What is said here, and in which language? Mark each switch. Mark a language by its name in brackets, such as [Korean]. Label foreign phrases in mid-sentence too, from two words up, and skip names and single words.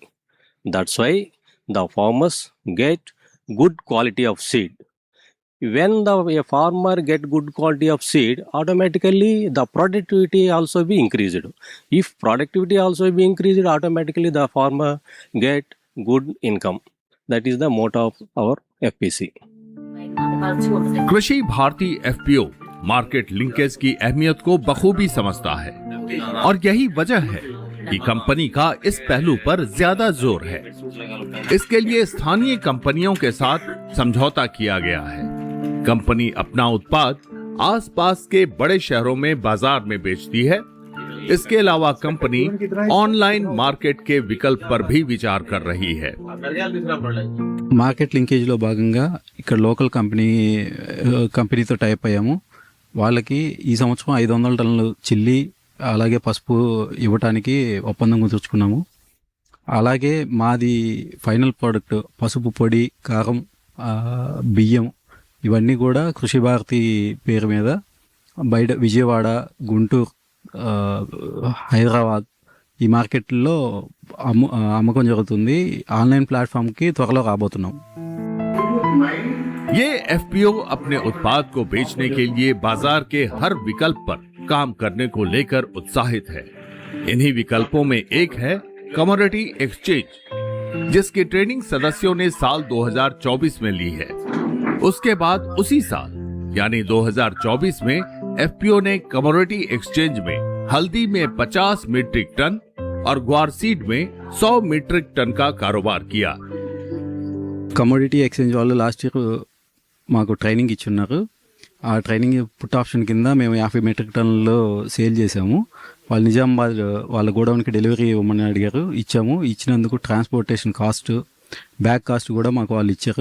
[English] That's why the farmers get good quality of seed. When a farmer get good quality of seed, automatically the productivity also be increased. If productivity also be increased, automatically the farmer get good income. That is the motto of our FPC. [Hindi] कृषि भारती एफपीओ [English] market linkage [Hindi] की अहमियत को बखूबी समझता है और यही वजह है कि कंपनी का इस पहलू पर ज्यादा जोर है। इसके लिए स्थानीय कंपनियों के साथ समझौता किया गया है। कंपनी अपना उत्पाद आसपास के बड़े शहरों में बाजार में बेचती है। इसके अलावा कंपनी [English] online market [Hindi] के विकल्प पर भी विचार कर रही है। [English] market linkage [Telugu] భాగంగా ఇక్కడ [English] local company [Telugu] టైప్ అయ్యాము. వాళ్ళకి ఈ సంవత్సరం 500 టన్నులు చిల్లి అలాగే పసుపు ఇవ్వటానికి ఒప్పందం కుదుర్చుకున్నాము. అలాగే మాది [English] final product [Telugu] పసుపు పొడి, కారం, బియ్యం ఇవన్నీ కూడా కృషి భారతి పేరు మీద బయట విజయవాడ, గుంటూరు, హైదరాబాద్ ఈ మార్కెట్లో అమ్మకం జరుగుతుంది. [English] online platform [Telugu] త్వరలో రాబోతున్నాం. [Hindi] ये एफपीओ अपने उत्पाद को बेचने के लिए बाजार के हर विकल्प पर काम करने को लेकर उत्साहित है। इन्हीं विकल्पों में एक है [English] commodity exchange, [Hindi] जिसकी ट्रेनिंग सदस्यों ने साल 2024 में ली है। उसके बाद उसी साल यानी 2024 में एफपीओ ने [English] commodity exchange [Hindi] में हल्दी में 50 [English] metric ton [Hindi] और ग्वार सीड में 100 [English] metric ton [Hindi] का कारोबार किया। [English] commodity exchange [Telugu] వాళ్ళు [English] last year [Telugu] మాకు ట్రైనింగ్ ఇచ్చున్నారు. ఆ [English] training put option [Telugu] కింద మేము 50 [English] metric tonnes [Telugu] సేల్ చేసాము. వాళ్ళు నిజామాబాద్ వాళ్ళ గోడౌన్కి డెలివరీ ఇవ్వమని అడిగారు, ఇచ్చాము. ఇచ్చినందుకు [English] transportation cost, back cost [Telugu] కూడా మాకు వాళ్ళు ఇచ్చారు.